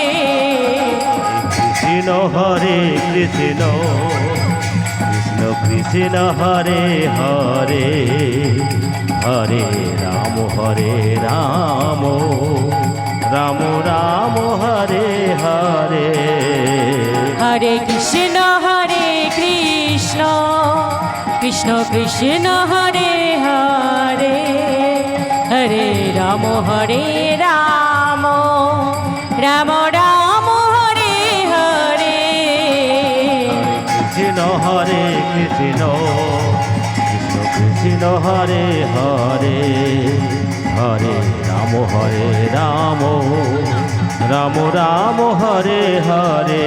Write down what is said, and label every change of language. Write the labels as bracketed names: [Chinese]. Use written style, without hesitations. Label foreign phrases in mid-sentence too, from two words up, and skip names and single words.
[Sanskrit] कृष्ण हरे कृष्ण कृष्ण हरे हरे हरे राम राम राम हरे हरे हरे कृष्ण कृष्ण कृष्ण কৃষ্ণ হরে হরে হরে রাম রাম রাম হরে হরে কৃষ্ণ হরে কৃষ্ণ কৃষ্ণ কৃষ্ণ হরে হরে হরে রাম রাম রাম হরে হরে